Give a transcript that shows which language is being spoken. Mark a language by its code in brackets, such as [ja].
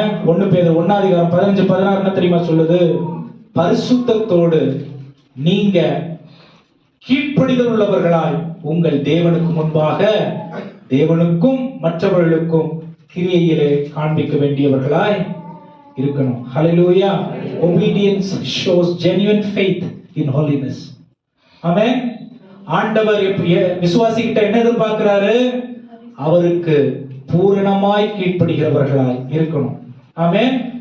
[ta] 1 பேதுரு 1:15-16 என்ன தெரியுமா சொல்லுது? பரிசுத்தத்தோடு நீங்க கீழ்ப்படிதல் உள்ளவர்களாய் உங்கள் தேவனுக்கு முன்பாக தேவனுக்கும் மற்றவர்களுக்கும் கிரியையிலே காண்பிக்க வேண்டியவர்களாய் இருக்கணும். ஹல்லேலூயா. [en] Obedience shows genuine faith in holiness. [ta] ஆமென். ஆண்டவர் விசுவாசிகிட்ட என்ன எதிர்பார்க்கிறாரு? அவருக்கு பூரணமாய் கீழ்ப்படுகிறவர்களாய் இருக்கணும். ஆமென்.